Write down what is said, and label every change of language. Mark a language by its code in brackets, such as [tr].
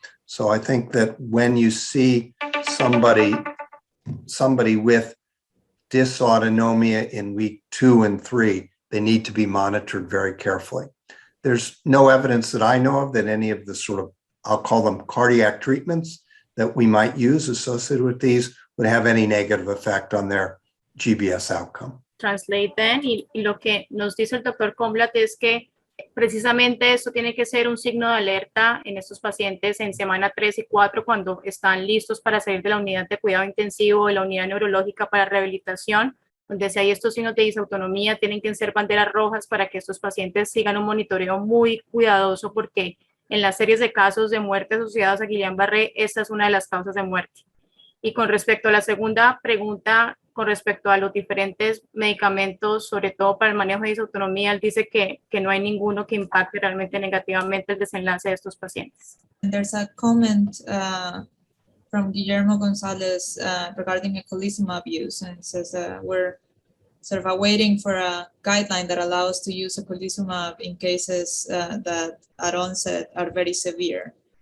[en] So I think that when you see somebody with dysautonomia in week 2 and 3, they need to be monitored very carefully. There's no evidence that I know of that any of the sort of, I'll call them cardiac treatments that we might use associated with these would have any negative effect on their GBS outcome. Translate then, [es] y lo que nos dice el doctor Cornblath es que precisamente esto tiene que ser un signo de alerta en estos pacientes en semana 3 y 4 cuando están listos para salir de la unidad de cuidado intensivo o de la unidad neurológica para rehabilitación, donde si hay estos signos de disautonomía tienen que ser banderas rojas para que estos pacientes sigan un monitoreo muy cuidadoso, porque en las series de casos de muerte asociadas a Guillain-Barré, esta es una de las causas de muerte. Y con respecto a la segunda pregunta, con respecto a los diferentes medicamentos, sobre todo para el manejo de disautonomía, él dice que no hay ninguno que impacte realmente negativamente el desenlace de estos pacientes. [en] And there's a comment from Guillermo Gonzalez regarding eculizumab use, and it says we're sort of waiting for a guideline that allows to use eculizumab in cases that at onset are very severe.